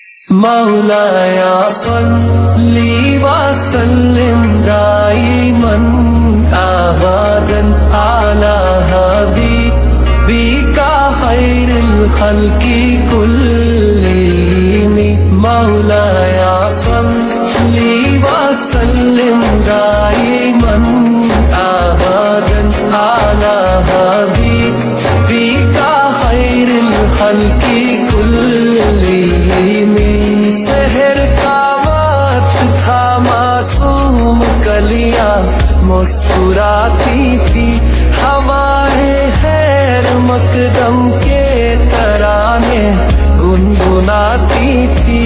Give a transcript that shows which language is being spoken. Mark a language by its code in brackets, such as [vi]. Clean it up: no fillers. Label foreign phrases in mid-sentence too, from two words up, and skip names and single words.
[ar] مولاي صل وسلم دائما أبدا على حبيبك خير الخلق كلهم. مولاي صل وسلم دائما أبدا على حبيبك خير الخلق كلهم. [hi] सहर का वक्त था, मासूम कलियां मुस्कुराती थी, हवाएं खैर मकदम के तराने गुनगुनाती थी।